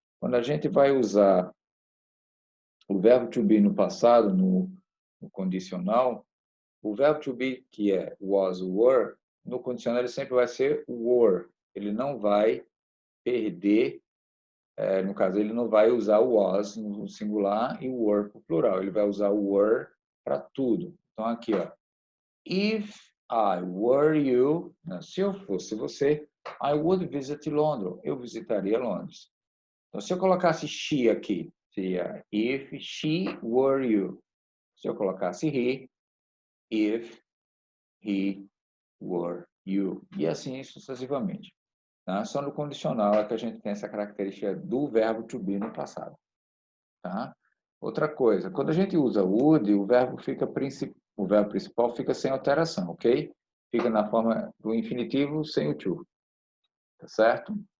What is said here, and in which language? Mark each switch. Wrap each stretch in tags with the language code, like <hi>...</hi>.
<pt>Quando a gente vai usar o verbo to be no passado, no condicional, o verbo to be, que é was, were, no condicional ele sempre vai ser were. Ele não vai perder, no caso, ele não vai usar o was no singular e o were para o plural. Ele vai usar o were para tudo. Então, aqui, ó.</pt> <en>If I were you,</en> <pt>né, se eu fosse você,</pt> <en>I would visit Londres.</en> <pt>Eu visitaria Londres. Então, se eu colocasse she aqui, seria</pt> <en>if she were you.</en> <pt>Se eu colocasse</pt> <en>he, if he were you.</en> <pt>E assim sucessivamente. Tá? Só no condicional é que a gente tem essa característica do verbo to be no passado. Tá? Outra coisa, quando a gente usa would, o verbo principal fica sem alteração, ok? Fica na forma do infinitivo sem o to. Tá certo?</pt>